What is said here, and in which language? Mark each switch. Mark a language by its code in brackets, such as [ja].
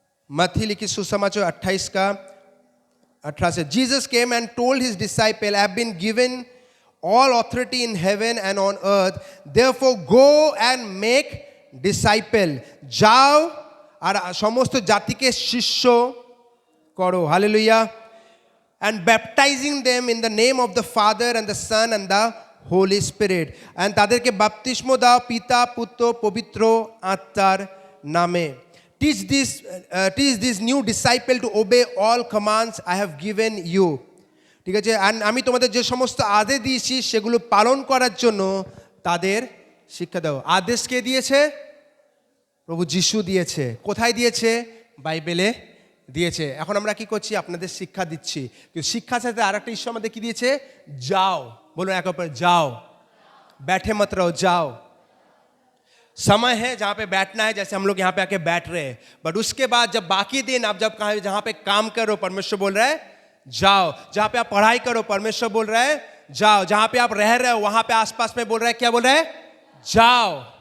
[hi] मत्ती लिखी सुसमाचार 28 का 18 से, [en] Jesus came and told his disciple, I have been given all authority in heaven and on earth, therefore go and make disciple, [bn] যাও আর সমস্ত জাতিকে শিষ্য করো। Hallelujah. [en] and baptizing them in the name of the Father and the Son and the Holy Spirit, and [bn] তাদেরকে বাপ্তিস্ম দাও পিতা পুত্র পবিত্র আত্মার নামে। [en] teach this new disciple to obey all commands I have given you, [bn] ঠিক আছে, আমি তোমাদের যে সমস্ত আদেশ দিয়েছি সেগুলো পালন করার জন্য তাদের শিক্ষা দাও। আদেশ কে দিয়েছে? প্রভু যিশু দিয়েছে। কোথায় দিয়েছে? বাইবেলে দিয়েছে। এখন আমরা কি করছি? আপনাদের শিক্ষা দিচ্ছি। কিন্তু শিক্ষার সাথে আর একটা ঈশ্বর আমাদের কি দিয়েছে? যাও, বলুন এক অপর, যাও, [hi] बैठे मत रहो, जाओ। समय है जहाँ पे बैठना है, जैसे हम लोग यहाँ पे आके बैठ रहे हैं, बट उसके बाद जब बाकी दिन आप जब जहाँ पे काम करो, परमेश्वर बोल रहा है जाओ। जहां पे आप पढ़ाई करो परमेश्वर बोल रहा है जाओ। जहां पे आप रह रहे हो वहां पे आसपास में बोल रहा है, क्या बोल रहा है? जाओ।